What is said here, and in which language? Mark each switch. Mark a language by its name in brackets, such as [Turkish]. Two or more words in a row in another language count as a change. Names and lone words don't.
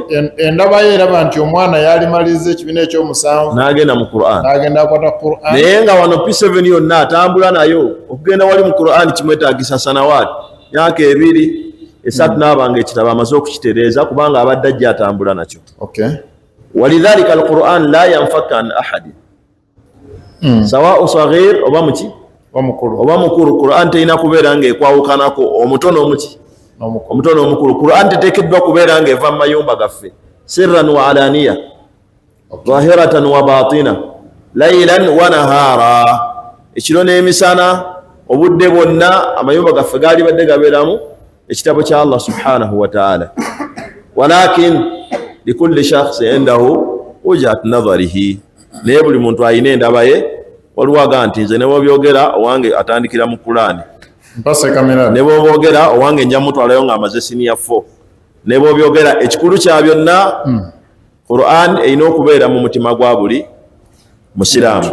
[Ganda] endaba ye eraba nti omwana yalimaliriza ekibiina ekyomusanvu n'agenda mu Qur'an, n'agenda akwata Qur'an, naye nga wano P7 yonna atambula nayo. Okugenda wali mu Qur'an kimwetaagisa sanawaati myaka 2 3 n'abanga ekitabo amaze okukitereeza, kubanga abadde ajja atambula nakyo. [Arabic] ولذلك القرآن لا ينفك عن أحد, سواء صغير [Ganda] oba muki oba mukulu. Qur'an terina kubeera ng'ekwawukanako omuto n'omuki omuto n'omukulu. Qur'an teteekeddwa kubeera ng'eva mu mayumba gaffe, [Arabic] سرا وعلانية ظاهرة وباطنة ليلا ونهارا, [Ganda] ekiro n'emisana, obudde bwonna amayumba gaffe gaali badde gabeeramu ekitabo kya Allah [Arabic] سبحانه وتعالى. ولكن لكل شخص عنده وجهة نظره, [Ganda] naye buli muntu alina endaba ye. Waliwo aga nti nze ne bw'obyogera owange atandikira mu Qur'ani, ne bw'obyogera owange nja mutwalayo ng'amaze senior 4, ne bw'obyogera ekikulu kya byonna Qur'an erina okubeera mu mutima gwa buli musiraamu.